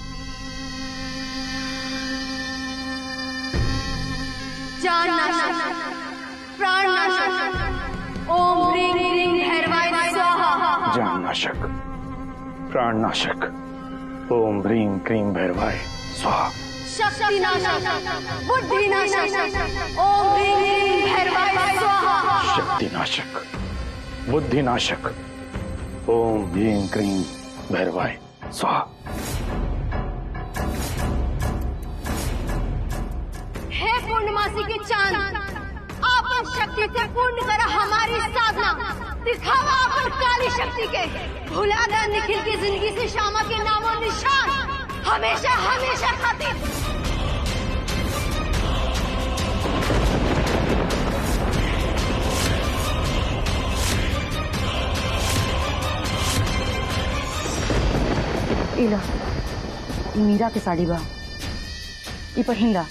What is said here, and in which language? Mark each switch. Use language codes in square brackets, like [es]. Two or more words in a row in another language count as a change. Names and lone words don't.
[sa] जान नाशक, प्राण नाशक, ओम ह्रीं क्लीं भैरवाय स्वाहा। जान नाशक, प्राण नाशक, ओम ह्रीं क्लीं भैरवाय स्वाहा। शक्ति नाशक, बुद्धि नाशक, ओम ह्रीं क्लीं भैरवाय स्वाहा। शक्ति नाशक, बुद्धि नाशक, ओम ह्रीं क्लीं भैरवाय स्वाहा। [bho] हे पूर्णमासी के चांद, आपन शक्ति से पूर्ण करा हमारी साधना। दिखावा अपन काली शक्ति के। भुला दे निखिल की जिंदगी से श्यामा के नामों निशान, हमेशा हमेशा खातिर। इला मीरा के साड़ी बा, ई पहिन ला।